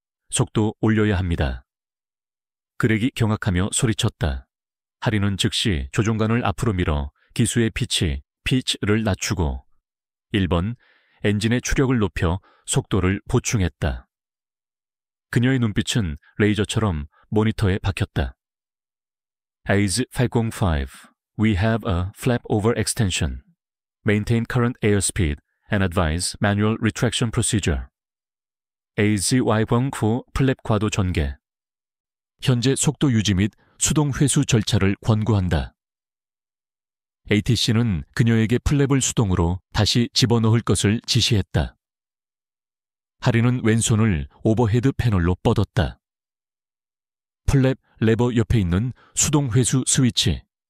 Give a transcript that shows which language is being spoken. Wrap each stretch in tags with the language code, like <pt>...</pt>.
<ko>속도 올려야 합니다. 그렉이 경악하며 소리쳤다. 하리는 즉시 조종관을 앞으로 밀어 기수의 피치를 낮추고 1번, 엔진의 추력을 높여 속도를 보충했다. 그녀의 눈빛은 레이저처럼 모니터에 박혔다.</ko> <en>AIS 505, we have a flap over extension. Maintain current airspeed and advise manual retraction procedure.</en> <ko>AIS 505 플랩 과도 전개. 현재 속도 유지 및 수동 회수 절차를 권고한다. ATC는 그녀에게 플랩을 수동으로 다시 집어넣을 것을 지시했다. 하리는 왼손을 오버헤드 패널로 뻗었다. 플랩 레버 옆에 있는 수동 회수 스위치.</ko>